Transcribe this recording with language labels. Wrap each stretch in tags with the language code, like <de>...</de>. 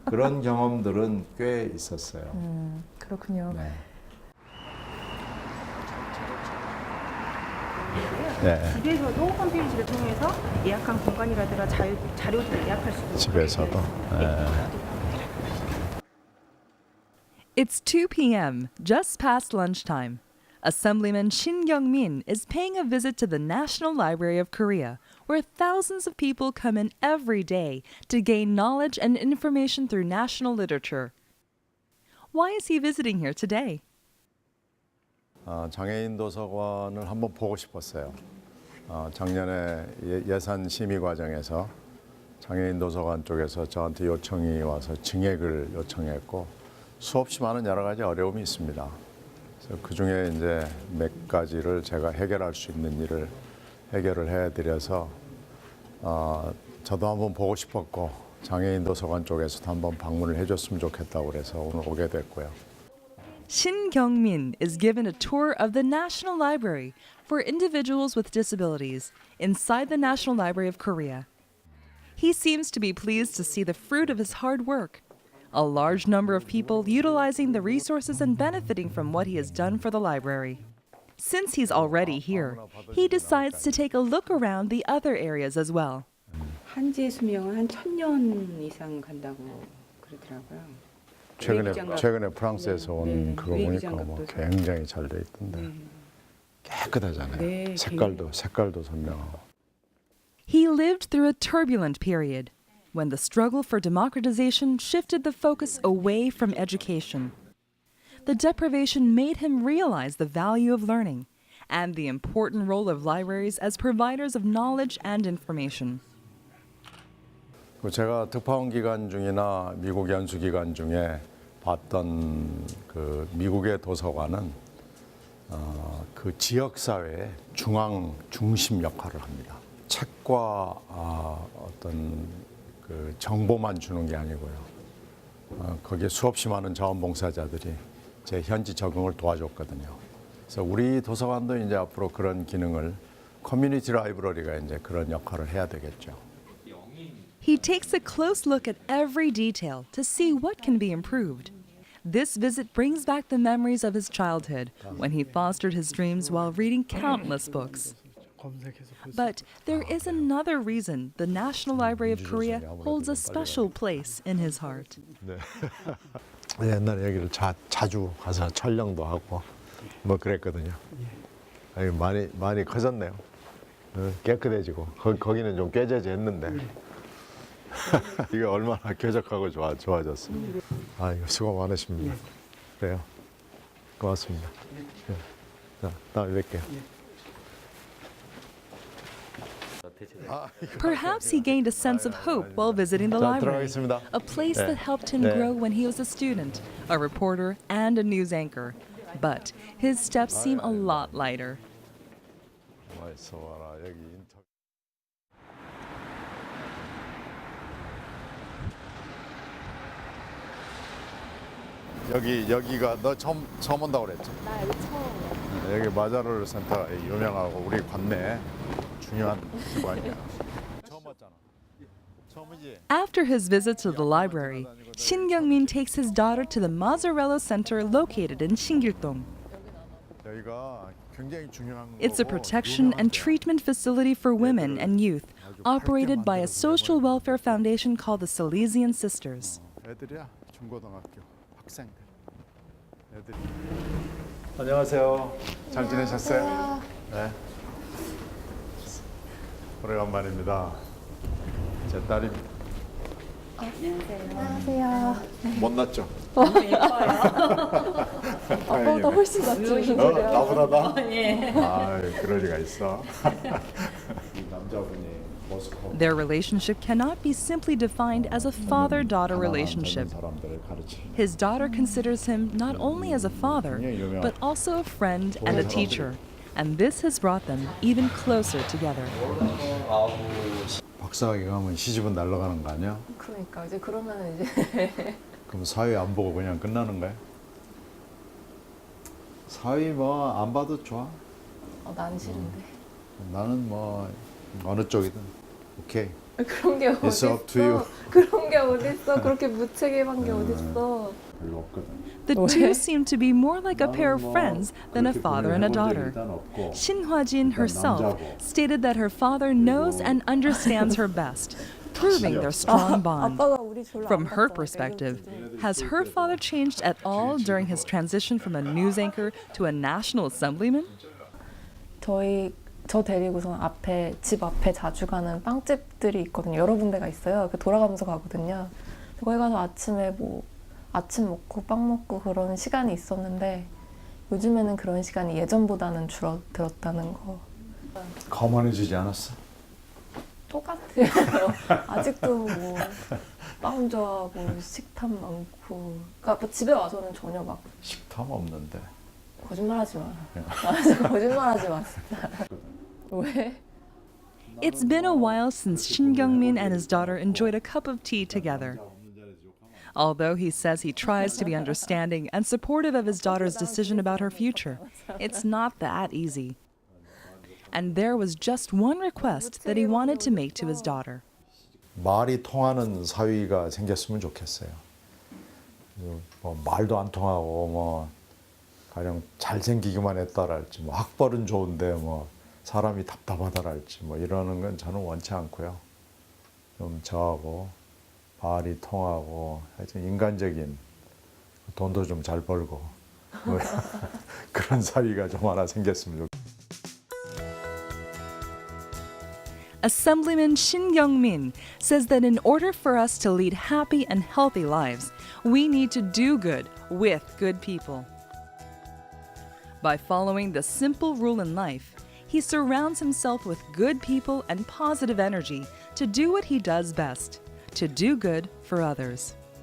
<ko>그런 경험들은 꽤 있었어요. 그렇군요. 네. 네. 집에서도 홈페이지를 통해서 예약한 공간이라든가 자료들을 예약할 수도 있고 집에서도. 네.</ko> <en>It's 2 p.m., just past lunchtime. Assemblyman Shin Young-min is paying a visit to the National Library of Korea, where thousands of people come in every day to gain knowledge and information through national literature. Why is he visiting here today?</en> <ko>장애인 도서관을 한번 보고 싶었어요. 작년에 예산 심의 과정에서 장애인 도서관 쪽에서 저한테 요청이 와서 증액을 요청했고 수없이 많은 여러 가지 어려움이 있습니다. 그래서 그 중에 이제 몇 가지를 제가 해결할 수 있는 일을 해결을 해드려서 저도 한번 보고 싶었고 장애인 도서관 쪽에서도 한번 방문을 해줬으면 좋겠다고 그래서 오늘 오게 됐고요.</ko> <en>Shin Kyung-min is given a tour of the National Library for individuals with disabilities inside the National Library of Korea. He seems to be pleased to see the fruit of his hard work. A large number of people utilizing the resources and benefiting from what he has done for the library. Since he's already here, he decides to take a look around the other areas as well.</en> <ko>한지의 수명은 한 1000년 이상 간다고 그러더라고요. 최근에 프랑스에서 온 네, 그거 보니까 외기장갑도 뭐 사- 굉장히 잘 돼 있던데 깨끗하잖아요. 네, 색깔도 선명하고.</ko> <en>He lived through a turbulent period when the struggle for democratization shifted the focus away from education. The deprivation made him realize the value of learning and the important role of libraries as providers of knowledge and information.</en> <ko>제가 특파원 기간 중이나 미국 연수 기간 중에 봤던 그 미국의 도서관은 그 지역 사회의 중심 역할을 합니다. 책과 어떤 그 정보만 주는 게 아니고요. 거기에 수없이 많은 자원봉사자들이 제 현지 적응을 도와줬거든요. 그래서 우리 도서관도 이제 앞으로 그런 기능을 커뮤니티 라이브러리가 이제 그런 역할을 해야 되겠죠.</ko> <en>He takes a close look at every detail to see what can be improved. This visit brings back the memories of his childhood when he fostered his dreams while reading countless books. But there is another reason the National Library of Korea holds a special place in his heart.</en> <ko>옛날에 여기를 자주 가서 촬영도 하고 뭐 그랬거든요. 아니, 많이 커졌네요. 깨끗해지고 거기는 좀 깨져졌는데 이게 얼마나 쾌적하고 좋아졌습니다. 아이고 수고 많으십니다. 그래요. 고맙습니다. 네. 자, 다음에 뵐게요.</ko> <en>Perhaps he gained a sense of hope while visiting the</en> <ko>자,</ko> <en>library,</en> <ko>들어가겠습니다.</ko> <en>a place</en> <ko>네.</ko> <en>that helped him</en> <ko>네.</ko> <en>grow when he was a student, a reporter, and a news anchor. But his steps seem a lot lighter.</en> <ko>와있어 봐라 여기 인터. 여기가 너 처음 온다고 그랬지? 나 여기 처음. 여기 마자롤 센터가 유명하고 우리 관내 중요한 기관이야. 처음 왔잖아. 처음이지?</ko> <en>After his visit to the library, Shin Kyung-min takes his daughter to the Mazzarello Center located in Shingyuldong.</en> <ko>여기가 굉장히 중요한</ko> <en>It's a</en> <ko>거고</ko> <en>protection and treatment facility for women and youth, operated by a social welfare foundation called the Salesian Sisters.</en> <ko>애들이야 중고등학교 학생들. 애들. 안녕하세요. 잘 지내셨어요? 네. 오래간만입니다. 제 딸입니다. 안녕하세요. 못났죠? 아빠보다 훨씬 낫죠. 나보다 나? 예. 아, 그럴 리가 있어. 이 남자분이 모스코</ko> <en>Their relationship cannot be simply defined as a father-daughter relationship.</en> <ko>사람들을 가르치.</ko> <en>His daughter considers him not only as a father, but also a friend and a teacher. And this has brought them even closer together.</en> <ko>박사학위 가면 시집은 날라가는 거 아니야? 그러니까 이제 그러면 이제 그럼 사회 안 보고 그냥 끝나는 거야? 사회 뭐 안 봐도 좋아. 난 싫은데. 나는 뭐 어느 쪽이든 오케이. 그런 게</ko> <en>It's up to you.</en> <ko>그런 게 어딨어? 그렇게 무책임한 게 어딨어? 별로 없거든.</ko> <en>The two seem to be more like a pair of friends than a father and a daughter. Shin Hwa-jin herself stated that her father knows and understands her best, proving their strong bond.</en> <ko>아빠가 우리 별로 안</ko> <en>From her</en> <ko>봤잖아,</ko> <en>perspective,</en> <ko>요즘.</ko> <en>has her father changed at all during his transition from a news anchor to a national assemblyman?</en> <ko>저 데리고서 집 앞에 자주 가는 빵집들이 있거든요. 여러 군데가 있어요. 돌아가면서 가거든요. 거기 가서 아침에 아침 먹고 빵 먹고 그런 시간이 있었는데 요즘에는 그런 시간이 예전보다는 줄어들었다는 거. 거만해지지 않았어? 똑같아요. 아직도 빵 좋아하고 식탐 많고. 그러니까 집에 와서는 전혀 막 식탐 없는데. 거짓말하지 마. 거짓말하지 마. 왜?</ko> <en>It's been a while since Shin Kyung-min and his daughter enjoyed a cup of tea together. Although he says he tries to be understanding and supportive of his daughter's decision about her future, it's not that easy. And there was just one request that he wanted to make to his daughter.</en> <ko>말이 통하는 사위가 생겼으면 좋겠어요. 뭐 말도 안 통하고 뭐 가령 잘생기기만 했다랄지 뭐 학벌은 좋은데 뭐 사람이 답답하다랄지 뭐 이러는 건 저는 원치 않고요. 좀 저하고 말이 통하고 하여튼 인간적인 돈도 좀 잘 벌고 뭐 그런 사위가 좀 하나 생겼으면 좋겠어요.</ko> <en>Assemblyman Shin Young-min says that in order for us to lead happy and healthy lives, we need to do good with good people. By following the simple rule in life, he surrounds himself with good people and positive energy to do what he does best, to do good for others.</en>